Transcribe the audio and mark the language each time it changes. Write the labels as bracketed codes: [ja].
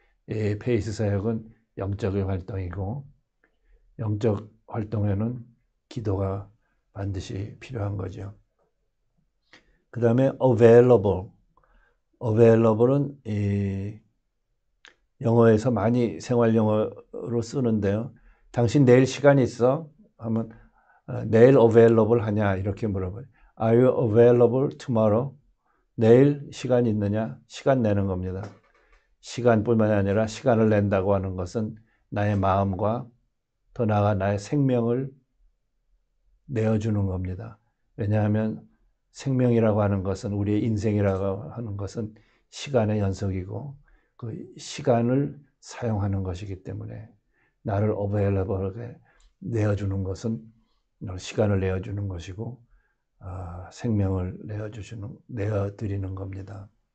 [ko] 이 페이스 사역은 영적인 활동이고 영적 활동에는 기도가 반드시 필요한 거죠. 그 다음에 available은 영어에서 많이 생활 영어로 쓰는데요. 당신 내일 시간 있어? 하면 내일 available 하냐 이렇게 물어봐요. [en] Are you available tomorrow? [ko] 내일 시간 있느냐? 시간 내는 겁니다. 시간뿐만 아니라 시간을 낸다고 하는 것은 나의 마음과 더 나아가 나의 생명을 내어주는 겁니다. 왜냐하면 생명이라고 하는 것은 우리의 인생이라고 하는 것은 시간의 연속이고 그 시간을 사용하는 것이기 때문에 나를 available하게 내어주는 것은 시간을 내어주는 것이고 생명을 내어드리는 겁니다.